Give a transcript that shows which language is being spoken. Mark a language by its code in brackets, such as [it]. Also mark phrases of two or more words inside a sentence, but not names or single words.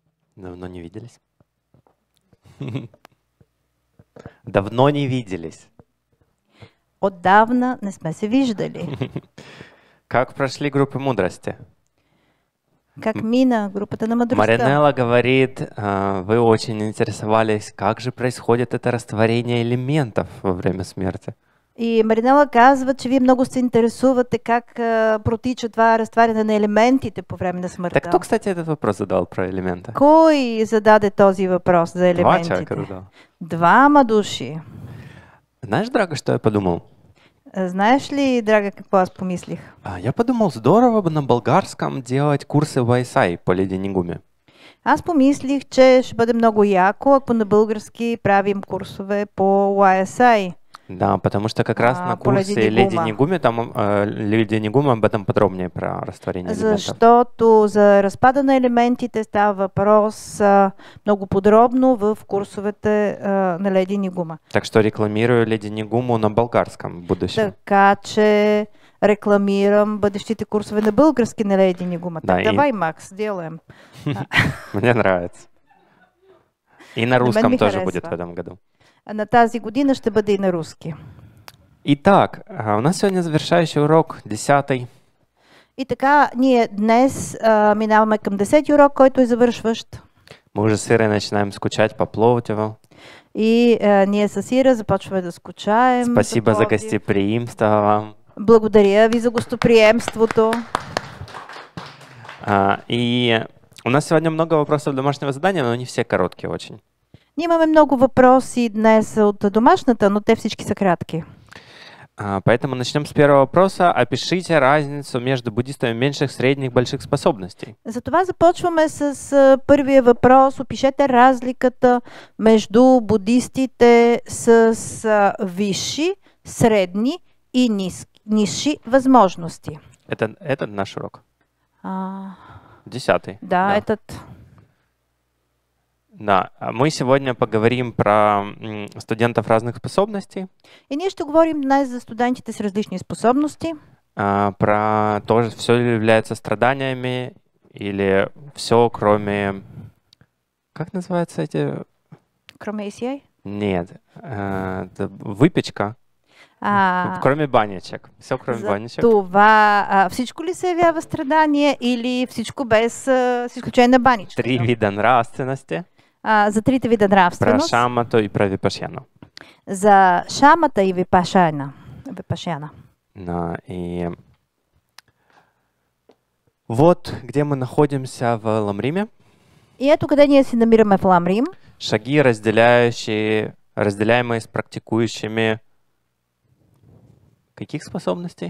[ru] Давно не виделись. Давно не виделись. [bg] Отдавна не сме се виждали. [ru] Как прошли группы мудрости? [bg] Как мина группата на мъдростта? [ru] Маринелла говорит, вы очень интересовались, как же происходит это растворение элементов во время смерти. [bg] И Маринела казва, че вие много се интересувате как протича това разтваряне на елементите по време на смъртта. [ru] Так кто, кстати, этот вопрос задал про элементы? [bg] Кой зададе този въпрос за елементите? [ru] Два человека задал. [bg] Двама души. [ru] Знаешь, Драга, что я подумал? [bg] Знаешь ли, Драга, какво аз помислих? [ru] Я подумал, здорово бы на болгарском делать курсы в ISI по Леди Нигуме. [bg] Аз помислих, че ще бъде много яко, ако на български правим курсове по YSI. [ru] Да, потому что как раз на курсе Леди Нигуме, там Леди Нигума об этом подробнее про растворение элементов. [bg] Защото за разпада на елементите става въпрос много подробно в курсовете на Леди Нигума. [ru] Так что рекламирую Леди Нигуму на болгарском в будущем. [bg] Така че рекламирам бъдещите курсове на български на Леди Нигума. [ru] Да, давай, Макс, делаем. Мне нравится. И на русском тоже будет в этом году. [bg] На тази година ще бъде и на руски. [ru] Итак, у нас сегодня завершающий урок, 10-й. [bg] И така, ние днес минаваме към 10-ти урок, който е завършващ. [ru] Мы уже с Ирой начинаем скучать по Пловдиву. [bg] И ние с Ира започваме да скучаем. [ru] Спасибо за гостеприимство вам. [bg] Благодаря ви за гостоприемството. [ru] И у нас сегодня много вопросов домашнего задания, но не все короткие очень. [bg] Ние имаме много въпроси днес от домашната, но те всички са кратки. [ru] Поэтому начнем с первого вопроса. Опишите разницу между буддистами меньших, средних, больших способностей. [bg] Затова започваме с първия въпрос. Опишете разликата между буддистите с висши, средни и нисши възможности. [ru] Это наш урок. 10-й. Да, этот. Да, мы сегодня поговорим про студентов разных способностей. И ние ще говорим днес за студентите с различни способности. Про то, все ли является страданиями или все, кроме... Как называется эти... Кроме ACI? Нет, это выпечка. Кроме баничек. Все кроме баничек. [bg] Това всичко ли се явява страдание или всичко без с изключение на баничка? [ru] 3 вида нравственности. [bg] За трите вида нравственост. [ru] Про шамату и про випашяну. [bg] За шамата и випашяна. [ru] Да, и вот где мы находимся в Ламриме. [bg] И ето къде ние се намираме в Ламрим. [ru] Шаги, разделяемые с практикующими каких способностей?